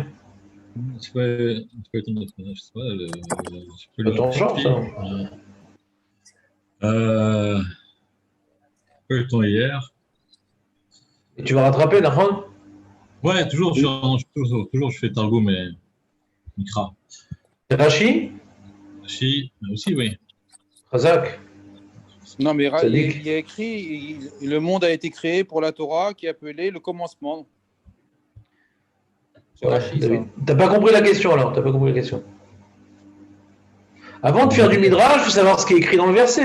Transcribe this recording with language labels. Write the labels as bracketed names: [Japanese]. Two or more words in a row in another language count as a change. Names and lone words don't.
[French] C'est pas le temps de. Je sais pas. C'est ton genre, ça. Pas eu le temps hier. Et tu vas rattraper, Nahon? Ouais, toujours, je fais Targum et Mikra. Rashi? Rashi, aussi, oui. Razak? Non, mais Tzadik. il y a écrit le monde a été créé pour la Torah qui est appelé le commencement. C'est Ouais, Rashi, ça. David. T'as pas compris la question alors, t'as pas compris la question. Avant de faire du Midrash, il faut savoir ce qui est écrit dans le verset.